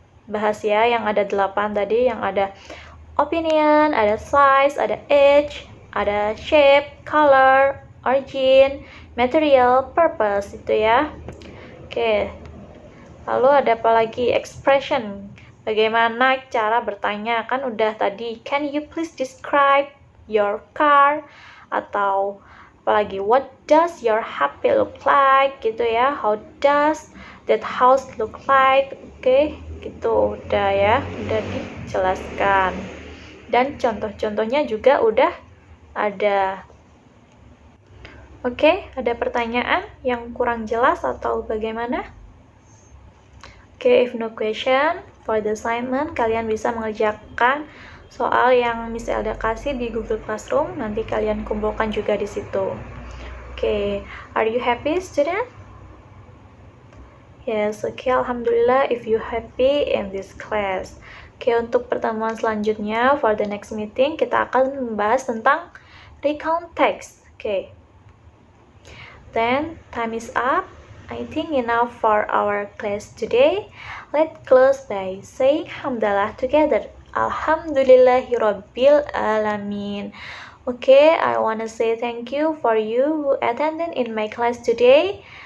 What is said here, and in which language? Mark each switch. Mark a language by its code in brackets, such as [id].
[id] bahas ya, yang ada 8 tadi, yang ada opinion, ada size, ada age, ada shape, color, origin, material, purpose, itu ya. Oke. Lalu ada apa lagi? Expression. Bagaimana cara bertanya? Kan udah tadi, [en] can you please describe your car? [id] Atau apalagi, [en] what does your HP look like? [id] Gitu ya. [en] How does that house look like? [id] Oke, gitu udah ya. Udah dijelaskan. Dan contoh-contohnya juga udah ada. Oke, ada pertanyaan yang kurang jelas atau bagaimana? Oke, [en] if no question, for the assignment, [id] kalian bisa mengerjakan soal yang Miss Elda kasih di Google Classroom. Nanti kalian kumpulkan juga di situ. [en] Oke, are you happy, student? Yes, oke, alhamdulillah if you happy in this class. [id] Oke, untuk pertemuan selanjutnya, [en] for the next meeting, [id] kita akan membahas tentang recount text. [en] Oke. Then, time is up. I think enough for our class today. Let's close by saying hamdalah together. Alhamdulillahirabbil alamin. Okay, I wanna say thank you for you who attended in my class today.